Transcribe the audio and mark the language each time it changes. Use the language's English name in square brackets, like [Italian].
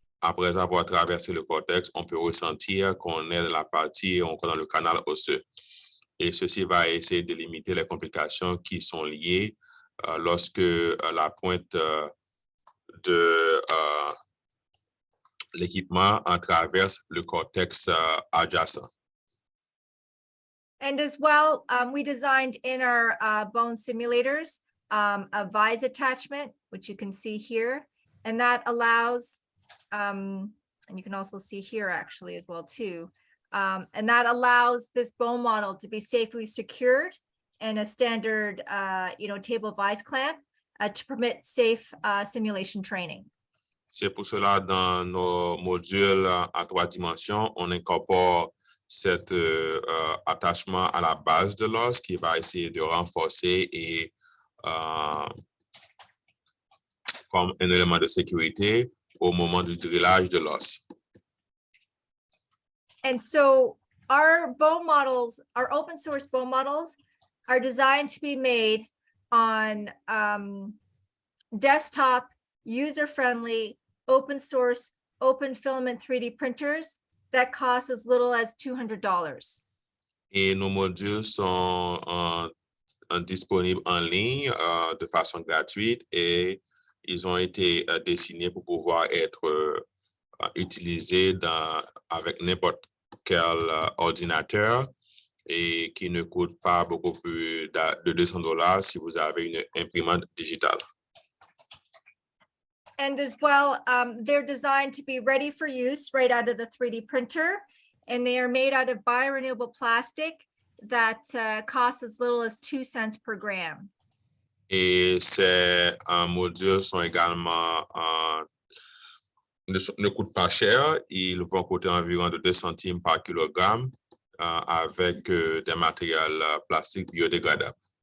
[French] Après avoir traversé le cortex, on peut ressentir qu'on est dans la partie, on est dans le canal osseux. Et ceci va essayer de limiter les complications qui sont liées lorsque la pointe de l'équipement traverse le cortex adjacent. [English] And as well, we designed in our bone simulators a vise attachment, which you can see here, and that allows, and you can also see here actually as well too, And that allows this bone model to be safely secured in a standard, table vise clamp to permit safe simulation training. [French] C'est pour cela, dans nos modules à 3 dimensions, on incorpore cet attachement à la base de l'os qui va essayer de renforcer et comme un élément de sécurité au moment du drillage de l'os. [English] And so our bone models, our open source bone models are designed to be made on desktop, user-friendly, open source, open filament 3D printers that cost as little as $200. [French] Et nos modules sont disponibles en ligne de façon gratuite et ils ont été dessinés pour pouvoir être utilisés avec n'importe quel ordinateur et qui ne coûte pas beaucoup plus de $200 si vous avez une imprimante digitale. [English] And as well, they're designed to be ready for use right out of the 3D printer, and they are made out of biorenewable plastic that costs as little as 2 cents per gram. [French] Et ces modules sont également ne coûtent pas cher, ils vont coûter environ de 2 centimes par kilogramme avec des matériels plastiques biodégradables.